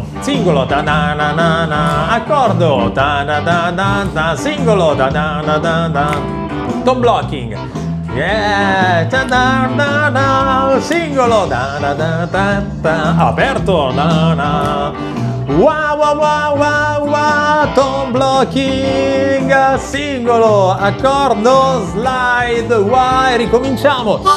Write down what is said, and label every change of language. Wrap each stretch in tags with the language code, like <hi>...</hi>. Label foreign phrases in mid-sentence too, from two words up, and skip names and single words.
<it>singolo, da da da da da, accordo, da da da da da, singolo, da da da da da,</it> <en>tone blocking, yeah, da da da da, singolo, da da da da da, aperto, da da, wah wah wah wah wah, tone blocking,</en> <it>singolo, accordo, slide, wah, e ricominciamo.</it>